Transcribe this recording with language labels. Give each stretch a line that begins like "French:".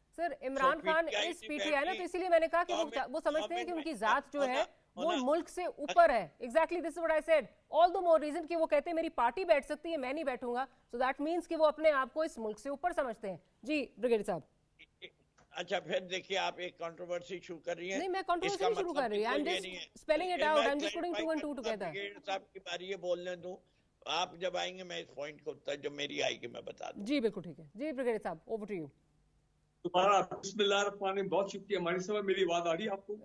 Urdu: Sir Imran Khan اس P T I نا تو اسی لیے میں نے کہا کہ وہ سمجھتے ہیں کہ ان کی ذات جو ہے وہ ملک سے اوپر ہے.
English: Exactly this is what I said. All the more reason
Urdu: کہ وہ کہتے ہیں میری پارٹی بیٹھ سکتی ہے میں نہیں بیٹھوں گا.
English: so that means
Urdu: کہ وہ اپنے آپ کو اس ملک سے اوپر سمجھتے ہیں. جی بریگیڈیئر صاحب. اچھا پھر دیکھیے آپ ایک کنٹروورسی شروع کر رہی ہیں. نہیں میں کنٹروورسی نہیں شروع کر رہی.
English: I'm just spelling it out. I'm just putting two and two together.
Urdu: صاحب کی باری ہے بولنے دوں. آپ جب آئیں گے میں اس پوائنٹ کو جب میری آئے گی میں بتا دوں. جی بالکل ٹھیک ہے. جی بریگیڈیئر صاحب اوور ٹو یو. تمہارا بسم اللہ الرحمن الرحیم. بہت شکریہ. ہماری سب میری آواز آ رہی ہے آپ کو؟